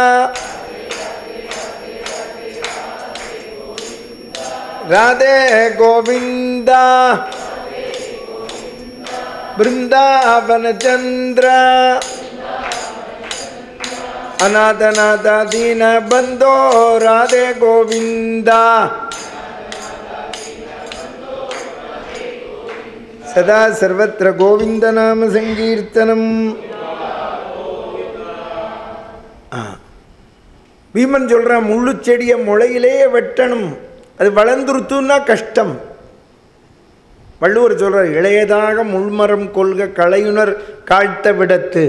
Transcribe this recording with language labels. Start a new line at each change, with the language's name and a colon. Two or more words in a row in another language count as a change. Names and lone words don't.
Sanskrit: ರಾಧೆ ಗೋವಿಂದ ಬೃಂದಾವನ ಚಂದ್ರ ಅನಾಥನಾಥ ದೀನ ಬಂದೋ ರಾಧೆ ಗೋವಿಂದ ಸದಾ ಸರ್ವತ್ರ ಗೋವಿಂದ ನಾಮ ಸಂಕೀರ್ತನಂ.
Tamil: பீமன் சொல்கிறான், முள்ளு செடியை முளையிலேயே வெட்டணும், அது வளர்ந்துருத்துன்னா கஷ்டம். வள்ளுவர் சொல்கிறார், இளையதாக முள்மரம் கொள்க களையுணர் காழ்த்த விடத்து.